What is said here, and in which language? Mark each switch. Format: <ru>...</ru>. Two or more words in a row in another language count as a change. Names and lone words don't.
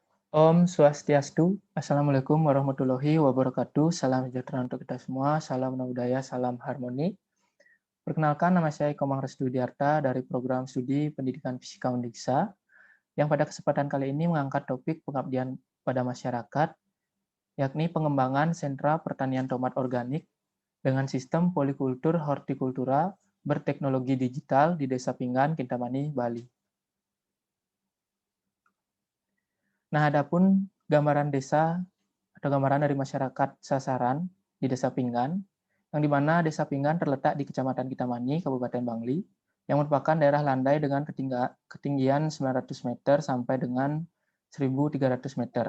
<ban>Om Swastiastu,</ban> <ar>السلام عليكم ورحمة الله وبركاته,</ar> <id>salam sejahtera untuk kita semua, salam budaya, salam harmoni. Perkenalkan, nama saya Komang Resdudiarta dari program studi Pendidikan Fisika Undiksa, yang pada kesempatan kali ini mengangkat topik pengabdian pada masyarakat, yakni pengembangan sentra pertanian tomat organik dengan sistem polikultur hortikultura berteknologi digital di Desa Pinggan, Kintamani, Bali. Nah, adapun gambaran desa atau gambaran dari masyarakat sasaran di Desa Pinggan, yang di mana Desa Pinggan terletak di Kecamatan Kintamani, Kabupaten Bangli, yang merupakan daerah landai dengan ketinggian 900 meter sampai dengan 1.300 meter.</id>